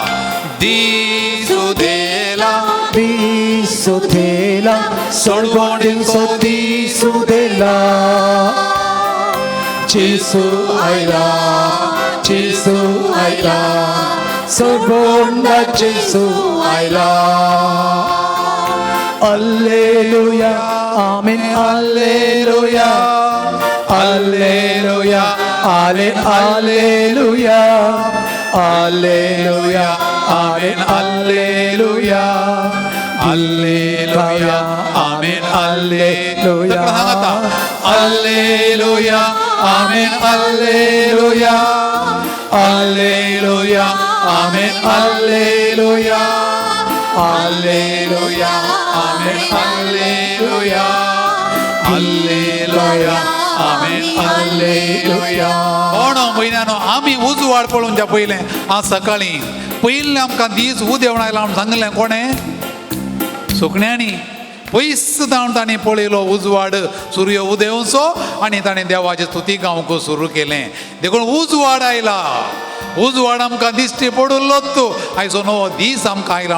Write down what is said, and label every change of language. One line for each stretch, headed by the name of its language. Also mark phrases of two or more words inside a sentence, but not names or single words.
Konkani: सोडवणेचो दीस उदेला जेसू आयला सोडवण जेसू आयला
Latin: Alleluia, amen, alleluia, alleluia, alleluia, alleluia, amen, alleluia, alleluia, amen, alleluia, alleluia, amen, alleluia, alleluia, amen, alleluia. Alleluia, amen, alleluia, alleluia, amen, alleluia.
Konkani: म्हयन्यानो आमी उजवाड पळोवच्या पयलें आज सकाळीं पयलें आमकां दीस उदेवण आयला म्हण सांगलें कोणें सुकण्यांनी पयस जावन ताणें पळयलो उजवाड सूर्य उदेवचो आनी ताणें देवाची स्तुती गावंक सुरू केलें देखून उजवाड आयला उजवाड आमकां दिश्टी पडुल्लोच आयचो नवो दीस आमकां आयला